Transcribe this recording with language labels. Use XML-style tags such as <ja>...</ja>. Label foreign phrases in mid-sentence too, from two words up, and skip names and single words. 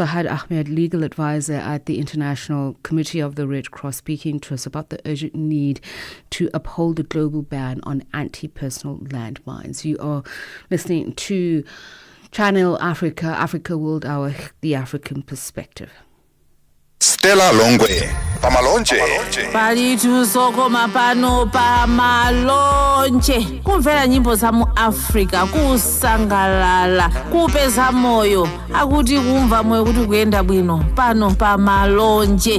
<en>Fahad Ahmed, legal advisor at the International Committee of the Red Cross, speaking to us about the urgent need to uphold the global ban on anti-personal landmines. You are listening to Channel Africa, Africa World Hour, the African Perspective. Stella Longwe, Pamalonje.</en> <ny>Palitu sokoma pano pamalonje. Kumvera nyimbo za mu Africa, kusangalala, kupeza moyo. Akuti kumva moyo kuti kuyenda bwino. Pano pamalonje.</ny>